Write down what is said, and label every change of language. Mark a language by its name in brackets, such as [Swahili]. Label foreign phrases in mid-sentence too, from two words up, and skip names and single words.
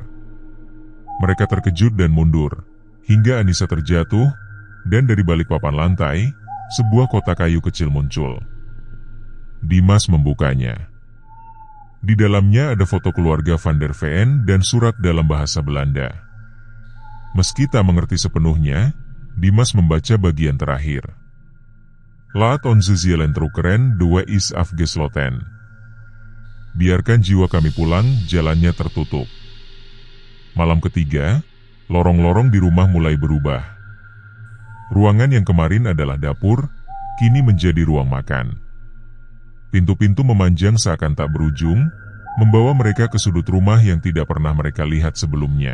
[Indonesian] Mereka terkejut dan mundur, hingga Anissa terjatuh, dan dari balik papan lantai, sebuah kotak kayu kecil muncul. Dimas membukanya. Di dalamnya ada foto keluarga Van der Veen dan surat dalam bahasa Belanda. Meski tak mengerti sepenuhnya, Dimas membaca bagian terakhir. [Dutch] "Laat onze zielen terukeren, de weg is afgesloten." [Indonesian] Biarkan jiwa kami pulang, jalannya tertutup. Malam ketiga, lorong-lorong di rumah mulai berubah. Ruangan yang kemarin adalah dapur, kini menjadi ruang makan. Pintu-pintu memanjang seakan tak berujung, membawa mereka ke sudut rumah yang tidak pernah mereka lihat sebelumnya.